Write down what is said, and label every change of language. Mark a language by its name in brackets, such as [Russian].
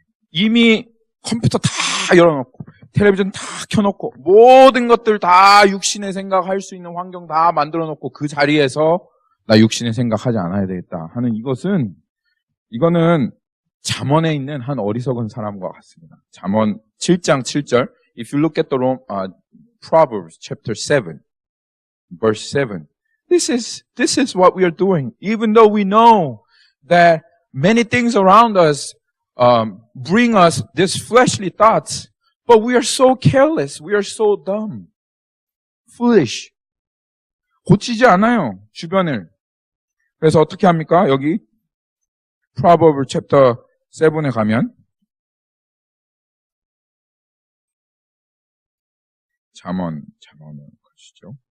[Korean] 이미 컴퓨터 다 열어놓고 텔레비전 다 켜놓고 모든 것들 다 육신의 생각할 수 있는 환경 다 만들어놓고 그 자리에서 나 육신의 생각하지 않아야 되겠다 하는 이거는 잠언에 있는 한 어리석은 사람과 같습니다. 잠언 7장 7절. [English] If you look at the Proverbs chapter 7, verse 7, this is what we are doing. Even though we know that many things around us bring us these fleshly thoughts, but we are so careless, we are so dumb, foolish. [Korean] 고치지 않아요, 주변을. 그래서 어떻게 합니까? 여기 [English] Proverbs chapter 7 [Korean] 에 가면 잠언을 가시죠.